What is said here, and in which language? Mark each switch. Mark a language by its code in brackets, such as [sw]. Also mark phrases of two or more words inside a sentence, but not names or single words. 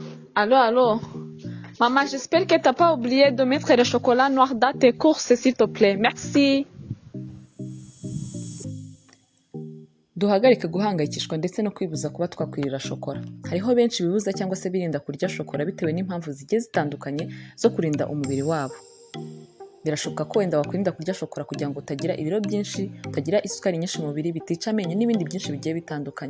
[fr] Allô, allô. Maman, j'espère que t'as pas oublié de mettre le chocolat noir dans tes courses, s'il te plaît. Merci. [rw] Duhagarike guhangayikishwa ndetse no kwibuza kuba twakwirira shokora. Hariho benshi bibuza cyangwa se birinda kurya shokora bitewe n'impamvu zigiye zitandukanye zo kurinda umubiri wabo. Birashoboka ko wenda wakwirinda kurya shokora kugira ngo utagira ibiro byinshi, utagira isukari nyinshi mu mubiri, bitica amenyo n'ibindi byinshi bigiye bitandukanye.